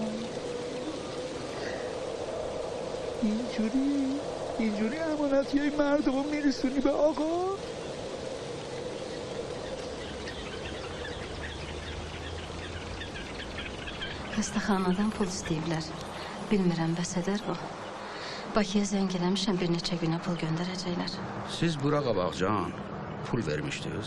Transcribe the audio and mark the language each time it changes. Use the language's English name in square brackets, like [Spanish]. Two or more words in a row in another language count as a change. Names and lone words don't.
[Persian] اینجوری امانتی های مردم رو میرسونی به آقا؟ [Azerbaijani] Xəstəxanadan pul istəyiblər. Bilmirəm, bəs edər bu. Bakıya zəng eləmişəm, bir neçə günə pul göndərəcəklər. Siz bura qabaqcan pul vermişdiniz?